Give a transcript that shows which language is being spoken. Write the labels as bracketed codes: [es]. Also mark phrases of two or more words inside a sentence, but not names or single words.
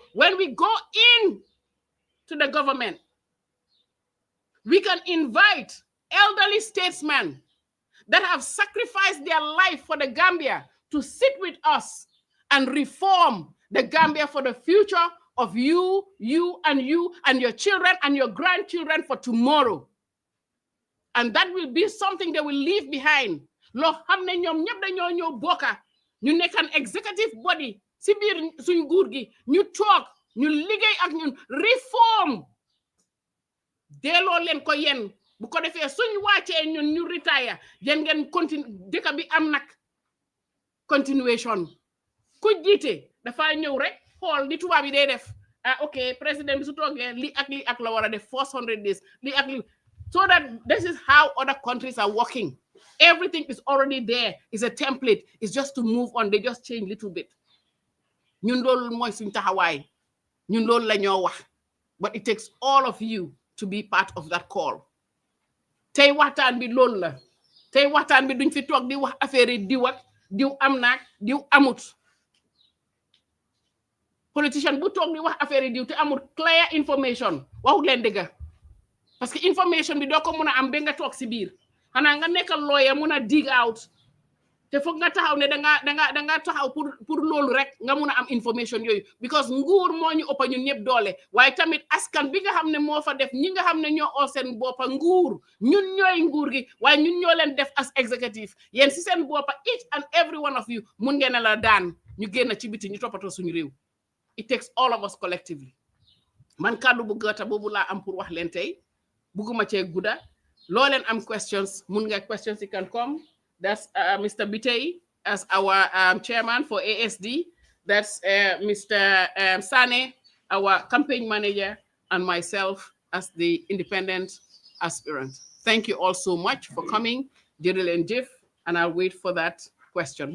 [en] When we go in to the government, we can invite elderly statesmen that have sacrificed their life for the Gambia to sit with us and reform the Gambia for the future of you and your children and your grandchildren for tomorrow. And that will be something they will leave behind. [wo] Lo xamne ñom ñep dañoo ñëw bokka ñu nekk [en] an executive body [wo] ci biir suñ nguur gi ñu toog ñu liggéey ak ñun reform delloo leen ko yéen bu ko defee suñ wàccee ñun ñu retire yéen ngeen continue dëkk bi am nag continuation ku jiite dafa ñëw rek xool di tubaab yi day def ok président bi su toogee li ak la war a def 400 days li ak li [en] so that this is how other countries are working. Everything is already there. It's a template. It's just to move on. They just change a little bit. [wo] Ñun loolu mooy suñ taxawaay. Ñun loolu la ñoo wax. [en] But it takes all of you to be part of that call. [wo] Tey waxtaan bi loolu la. Tey waxtaan bi duñ fi toog di wax affaire yi diw ak diw am naak diw amut. Politician bu toog di wax affaire yi diw te amut [en] clear information [wo] waxut leen dëgg. [fr] Parce que [wo] information bi doo ko mun a am ba nga toog si biir. Xanaa nga nekkal lawyer mun a [en] dig out [wo] te foog nga taxaw ne danga taxaw pour loolu rek nga mun a am information yooyu because nguur moo ñu ëpp ñun ñëpp doole waaye tamit askan bi nga xam ne moo fa def ñi nga xam ne ñoo oo seen boppa nguur ñun ñooy nguur gi waaye ñun ñoo leen def [en] as executive [wo] yéen si seen boppa [en] each and every one of you [wo] mun ngeen la daan ñu génn ci biti ñu toppatoo suñu réew. [en] It takes all of us collectively. [wo] Man kàddu bu gàtta boobu laa am pour wax leen tey buguma cee gudda. Lawlen am [en] questions, munga questions, you can come. That's Mr. Bitey as our chairman for ASD. That's Mr. Sane, our campaign manager, and myself as the independent aspirant. Thank you all so much for coming, Jill and Jeff, and I'll wait for that question.